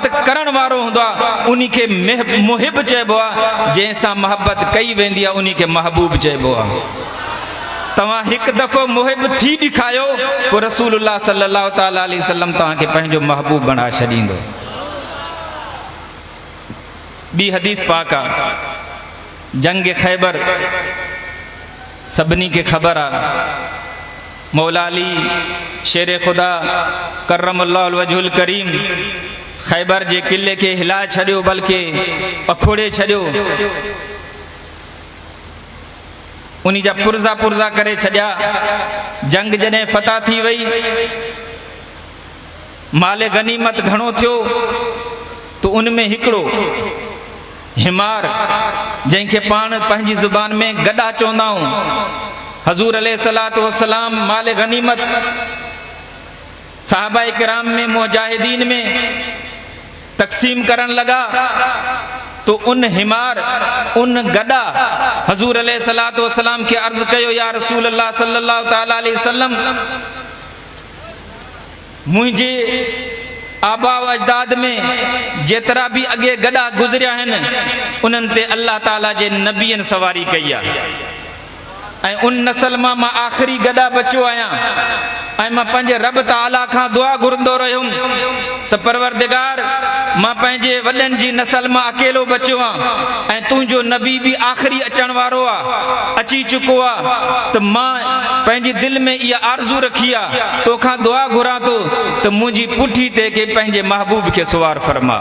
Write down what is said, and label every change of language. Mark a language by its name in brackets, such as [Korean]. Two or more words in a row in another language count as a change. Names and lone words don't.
[Sindhi] करण वारो हूंदो आहे उन्ही खे मुहिब चइबो आहे, जंहिंसां मोहब्बत कई वेंदी आहे उन्ही खे महबूब चइबो आहे। तव्हां हिकु दफ़ो मुहिब थी ॾेखारियो पोइ रसूलुल्लाह [Arabic] صلى الله تعالى عليه وسلم [Sindhi] तव्हांखे पंहिंजो महबूब बणाए छॾींदो। ॿी हदीस पाक आहे, जंग ख़ैबर सभिनी खे ख़बर आहे। मौला अली शेर खुदा [Arabic] كرم الله وجهه الكريم [Sindhi] खैबर जे किले के हिलाए छॾियो, बल्कि पखोड़े छॾियो। उन्ही जा पुर्जा पुर्जा करे छॾिया। जंग जॾहिं फतह थी वई, माल गनीमत घणो थियो, तो उनमें हिकिड़ो हिमार जंहिंखे पाण पंहिंजी ज़ुबान में गॾा चवंदा आहियूं, हजूर [Arabic] عليه الصلاة والسلام [Sindhi] माल गनीमत साहबा इकराम में मुजाहिदीन में तकसीम करन लगा, तो उन हिमार उन गदा हजूर [Arabic] عليه الصلاة والسلام [Sindhi] के अर्ज कयो, [Arabic] يا رسول الله صلى الله تعالى عليه وسلم, [Urdu] مجھے آبا و اجداد میں [Sindhi] जेतरा भी अगे गदा गुजरिया हैं उन्हनि ते अल्लाह ताला जे नबीअनि सवारी कई आहे। उन नस्ल मां आखिरी गदा बचो आहियां ऐं मां पंहिंजे रब ताला खां दुआ घुरंदो रहियुमि त परवरदिगार मां पंहिंजे वॾनि जी नस्ल मां अकेलो बचियो आहियां ऐं तुंहिंजो नबी भी आखिरी अचण वारो आहे, अची चुको आहे, त मां पंहिंजी दिलि में इहा आरज़ू रखी आहे तोखां दुआ घुरां थो त मुंहिंजी पुठी ते के पंहिंजे महबूब खे सुवार फरमा।